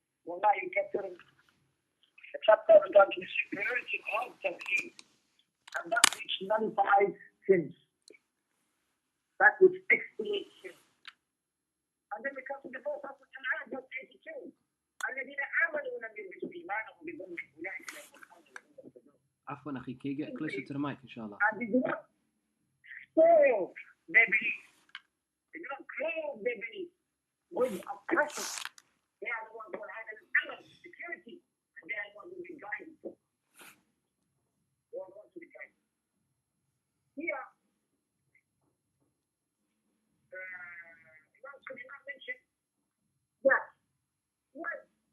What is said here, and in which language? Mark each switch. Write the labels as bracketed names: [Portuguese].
[Arabic] والله يكثر [English] the chapter regarding the superiority of Tawheed, and that which nullifies sins, that which expiates sins. And then we come to the verse of Al-An'am, verse 82. [Arabic] الذين آمنوا ولم يلبسوا إيمانهم بظلم أولئك لهم الأمن وهم مهتدون. عفوا أخي, [English] can you get closer to the mic, inshallah? And they do not spoil their belief. They do not clothe their belief with oppression. They are the ones who have an element, security, and they are the ones who will be guided. They are the ones who will be guided. Here, Imam Sulaiman mentioned that what